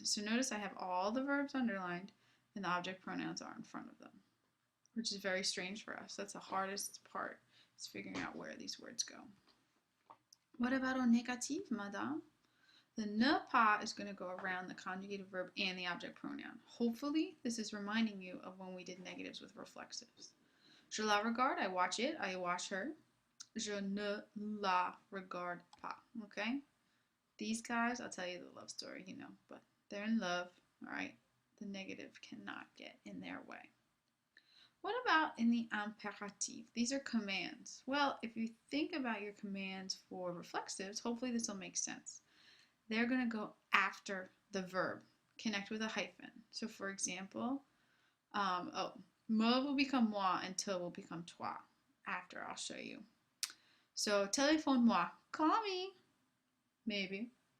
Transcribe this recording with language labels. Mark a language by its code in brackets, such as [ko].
[en] So notice I have all the verbs underlined and the object pronouns are in front of them, which is very strange for us. That's the hardest part, is figuring out where these words go. What about [fr] au négatif, [en] madame? The ne pas is going to go around the conjugated verb and the object pronoun. Hopefully, this is reminding you of when we did negatives with reflexives. [fr] Je la regarde, [en] I watch it, I watch her. [fr] Je ne la regarde pas, okay? [en] These guys, I'll tell you the love story, but they're in love, all right? The negative cannot get in their way. What about in the imperatif? These are commands. Well, if you think about your commands for reflexives, hopefully this will make sense. They're going to go after the verb, connect with a hyphen. So for example, me will become moi and te will become toi. After, I'll show you. So téléphone-moi, call me, maybe.